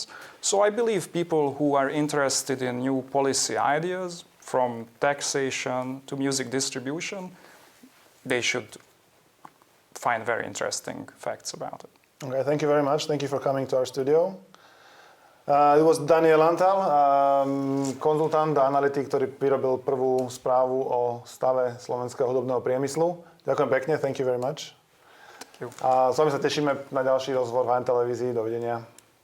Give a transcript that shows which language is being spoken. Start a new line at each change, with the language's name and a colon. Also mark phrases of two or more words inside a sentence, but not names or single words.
English: So I believe people who are interested in new policy ideas, from taxation to music distribution, they should find very interesting facts about it. Okay, thank you very much. Thank you for coming to our studio. It was
Slovak: Daniel Antal, konzultant a analytik, ktorý vyrobil prvú správu o stave slovenského hudobného priemyslu. Ďakujem pekne,
English: thank you very much. Thank you.
Slovak: A s vami sa tešíme na ďalší rozhovor v televízii. Dovidenia.